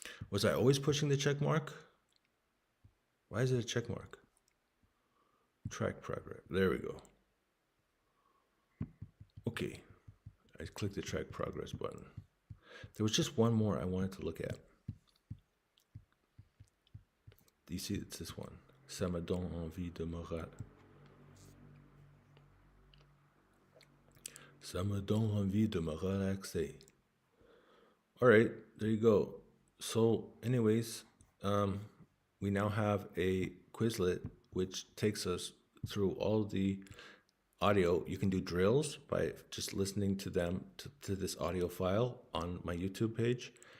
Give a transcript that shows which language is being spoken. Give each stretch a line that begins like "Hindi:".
English: Was I always pushing the check mark? Why is it a check mark? Track progress. There we go. Okay. I clicked the track progress button. There was just one more I wanted to look at. Do you see it's this one?
French: Ça me donne envie de me Ça me donne envie de me relaxer.
English: All right, there you go. So anyways, we now have a Quizlet which takes us through all the audio. You can do drills by just listening to them, to this audio file on my YouTube page.